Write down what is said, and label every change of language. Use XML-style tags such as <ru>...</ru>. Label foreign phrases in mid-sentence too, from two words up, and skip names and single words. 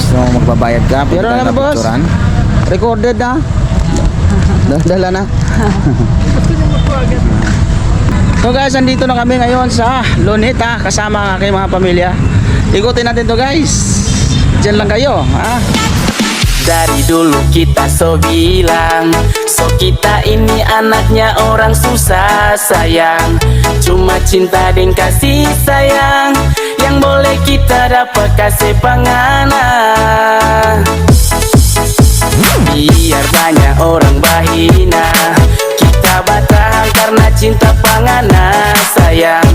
<tl>So magbabayad ka. Pero na boss, recorded na. Dala na.</tl> <en>So guys,</en> <tl>andito na kami ngayon sa Luneta kasama ang aking mga pamilya. Ikutin natin to guys. Diyan lang kayo, ha?</tl> <abs>Dari dulu kita so bilang, so kita ini anaknya orang susah sayang. Cuma cinta dan kasih sayang yang boleh kita dapat kasih pangana. Biar banyak orang bahina, kita bertahan karena cinta pangana sayang.</abs>